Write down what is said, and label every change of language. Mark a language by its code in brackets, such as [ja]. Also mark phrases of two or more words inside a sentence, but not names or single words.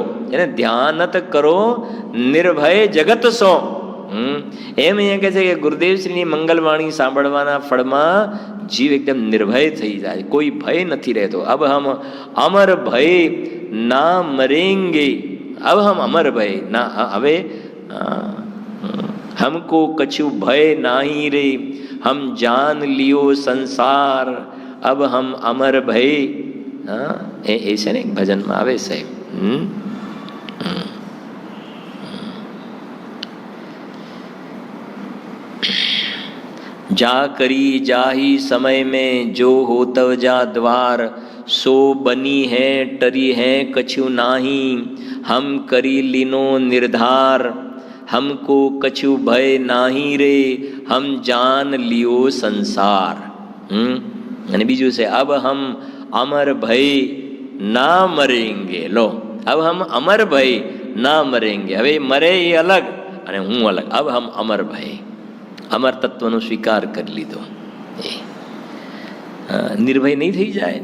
[gu] એને ધ્યાનત કરો નિર્ભય જગત સો. એમ અહીંયા કહે છે કે ગુરુદેવશ્રીની મંગલવાણી સાંભળવાના ફળમાં જીવ એકદમ નિર્ભય થઈ જાય, કોઈ ભય નથી રહેતો. [hi] अब हम अमर भय ना मरेंगे. अब हम अमर भय ना, હવે हमको कछु भय नाही रे, हम जान लियो संसार, अब हम अमर भय. [gu] હા, એ છે ને ભજનમાં આવે છે. [hi] जा करी जाही समय में जो हो तव जा द्वार, सो बनी है टरी है कछु नाही, हम करी लीनो निर्धार, हमको कछु भय नाही रे, हम जान लियो संसार. [gu] અને બીજું છે [hi] अब हम अमर भय ना मरेंगे. [gu] લો, [hi] अब हम अमर भय ना मरेंगे. [gu] હવે મરે એ અલગ અને હું અલગ. [hi] अब हम अमर भय, [gu] અમર તત્વનો સ્વીકાર કરી લીધો. એ નિર્ભય નહીં થઈ જાય?